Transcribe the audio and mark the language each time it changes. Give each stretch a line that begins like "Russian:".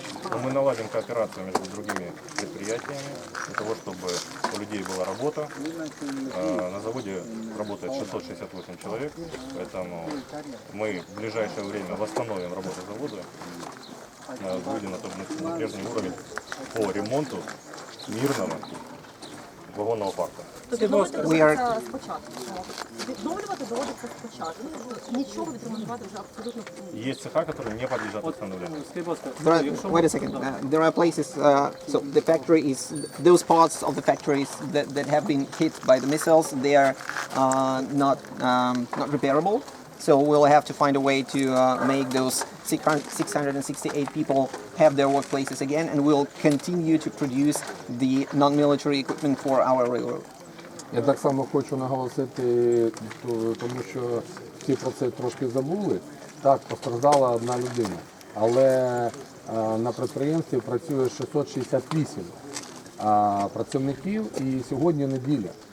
Russian: Но мы наладим кооперацию между другими предприятиями для того, чтобы у людей была работа. На заводе работает 668 человек, поэтому мы в ближайшее время восстановим работу завода и выйдем на прежний уровень по ремонту мирного вагонного парка.
Ukrainian: Тобто відновлювати спочатку. Відновлювати доводиться спочатку. Нічого відремонтувати вже абсолютно.
Russian: Есть цеха, которые не подлежат восстановлению.
English: Wait a second. There are places. So the factory is those parts of the factories that have been hit by the missiles. They are not repairable. So we'll have to find a way to make those 668 people have their workplaces again, and we'll continue to produce the non-military equipment for our railroad.
Ukrainian: Я так само хочу наголосити, тому що всі про це трошки забули. Так, постраждала одна людина, але на підприємстві працює 668 працівників і сьогодні неділя.